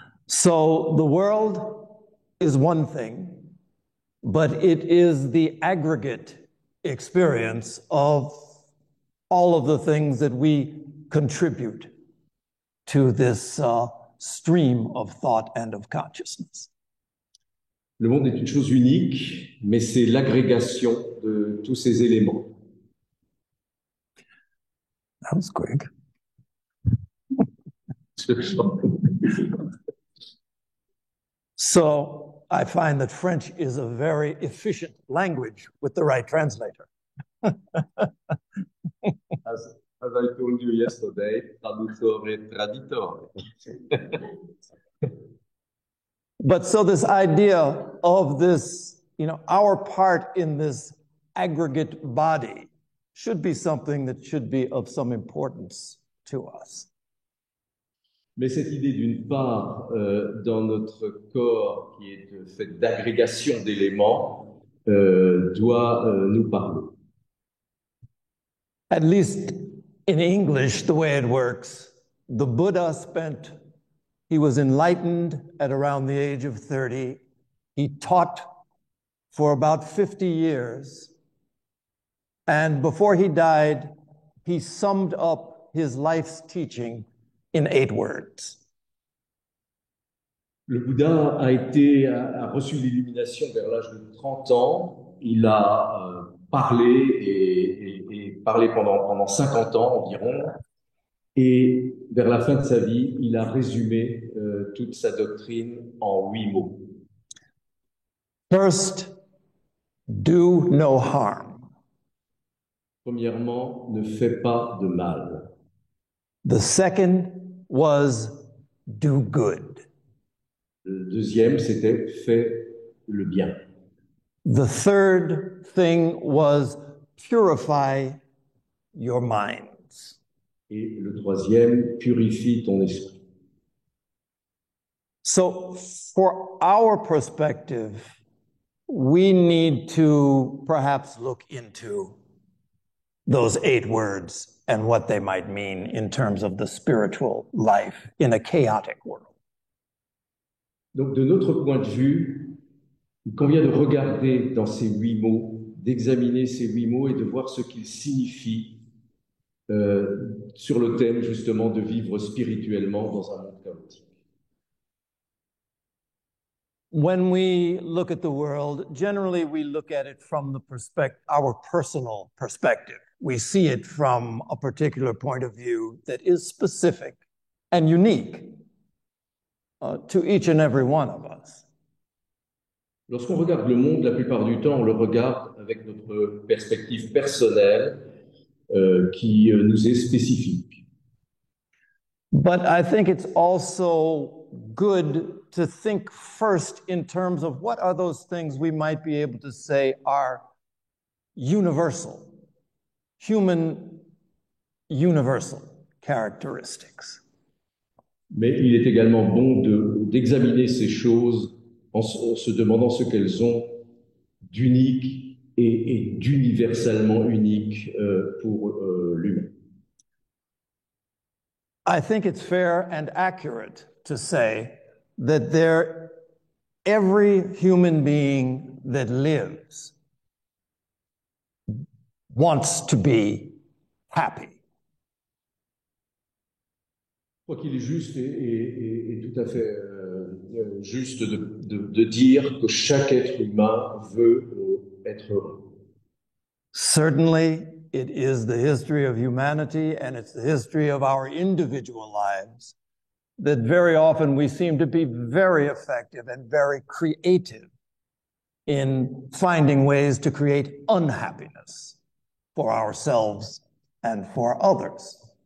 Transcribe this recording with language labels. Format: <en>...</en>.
<en>So the world is one thing, but it is the aggregate experience of all of the things that we contribute to this stream of thought and of consciousness.</en> <fr>Le monde est une chose unique, mais c'est l'agrégation de tous ces éléments.</fr> <en>That was quick. So I find that French is a very efficient language with the right translator. As I told you yesterday,</en> <it>traduttore et traditore.</it> <en>But so this idea of this, our part in this aggregate body should be something that should be of some importance to us.</en> <fr>Mais cette idée, d'une part, dans notre corps qui est fait d'agrégation d'éléments, doit nous parler.</fr> <en>At least in English, the way it works, the Buddha he was enlightened at around the age of 30. He taught for about 50 years. And before he died, he summed up his life's teaching in 8 words.</en> <fr>Le Bouddha a reçu l'illumination vers l'âge de 30 ans. Il a parlé et parlé pendant 50 ans environ. Et vers la fin de sa vie, il a résumé toute sa doctrine en 8 mots.</fr> <en>First, do no harm.</en> <fr>Premièrement, ne fais pas de mal.</fr> <en>The second was do good.</en> <fr>Le deuxième, c'était fais le bien.</fr> <en>The third thing was purify your minds.</en> <fr>Et le troisième, purifie ton esprit.</fr> <en>So for our perspective, we need to perhaps look into those 8 words and what they might mean in terms of the spiritual life in a chaotic world.</en> <fr>Donc, de notre point de vue, il convient de regarder dans ces 8 mots, d'examiner ces 8 mots et de voir ce qu'ils signifient sur le thème justement de vivre spirituellement dans un monde chaotique.</fr> <en>When we look at the world, generally we look at it from our personal perspective. We see it from a particular point of view that is specific and unique to each and every one of us.</en> <fr>Lorsqu'on regarde le monde, la plupart du temps, on le regarde avec notre perspective personnelle qui nous est spécifique.</fr> <en>But I think it's also good to think first in terms of what are those things we might be able to say are universal, human universal characteristics.</en> <fr>Mais il est également bon d'examiner ces choses en se demandant ce qu'elles ont d'unique et d'universellement unique pour l'humain.</fr> <en>I think it's fair and accurate to say that every human being that lives wants to be happy.</en> <fr>Je crois qu'il est juste et tout à fait juste de dire que chaque être humain veut être heureux.</fr> <en>Certainly, it is the history of humanity and it's the history of our individual lives that very often we seem to be very effective and very creative in finding ways to create unhappiness for ourselves and for others.</en>